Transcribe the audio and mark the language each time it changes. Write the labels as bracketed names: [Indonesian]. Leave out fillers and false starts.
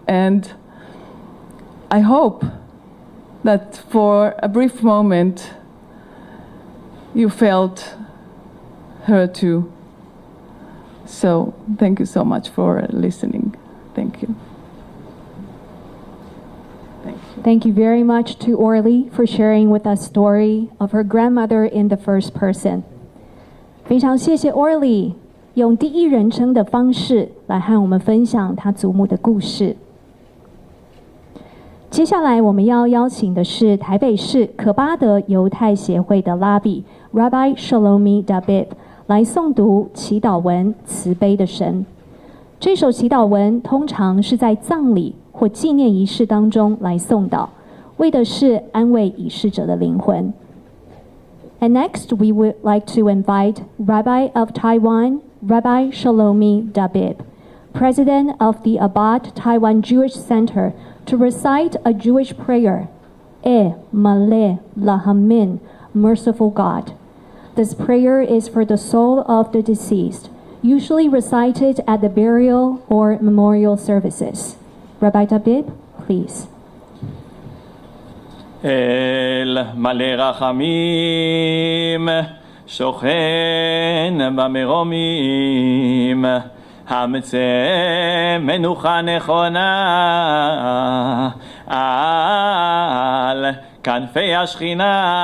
[English] And I hope that for a brief moment, you felt her too. So thank you so much for listening. Thank you. Thank you. Thank you very much to Orly for sharing with us story of her grandmother in the first person. [Chinese] 非常谢谢 Orly 用第一人称的方式来和我们分享她祖母的故事。接下来我们要邀请的是台北市可巴德犹太协会的拉比 Rabbi Shlomi Dabib 来诵读祈祷文慈悲的神。这首祈祷文通常是在葬礼或纪念仪式当中来诵祷，为的是安慰已逝者的灵魂。 [English] And next, we would like to invite Rabbi of Taiwan, Rabbi Shlomi Dabib, President of the Abad Taiwan Jewish Center, to recite a Jewish prayer, Maleh Lahamin, Merciful God. This prayer is for the soul of the deceased, usually recited at the burial or memorial services. Rabbi Dabib, please. [Hebrew] אל מלא רחמים, שוכן במרומים, המצא מנוחה נכונה על כנפי השכינה,